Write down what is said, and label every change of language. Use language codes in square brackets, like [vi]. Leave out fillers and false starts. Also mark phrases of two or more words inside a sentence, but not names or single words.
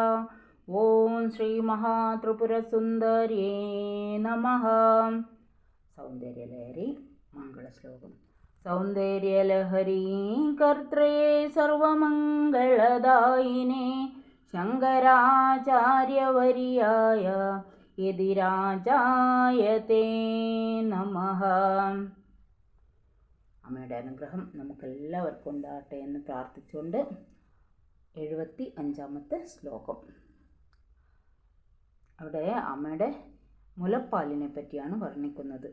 [sa] ओम श्री महात्रिपुरसुन्दर्यै नमः। सौन्दर्यलहरी मङ्गलश्लोकम्। सौन्दर्यलहरी कर्त्रे सर्वमङ्गलदायिने शङ्कराचार्यवर्याय യതിരാജായതേ നമഃ. [ml] അമ്മയുടെ അനുഗ്രഹം നമുക്കെല്ലാവർക്കും ഉണ്ടാകട്ടെ എന്ന് പ്രാർത്ഥിച്ചുകൊണ്ട് 75-ാമത്തെ ശ്ലോകം. അവിടെ അമ്മയുടെ മുലപ്പാലിനെ പറ്റിയാണ് വർണ്ണിക്കുന്നത്.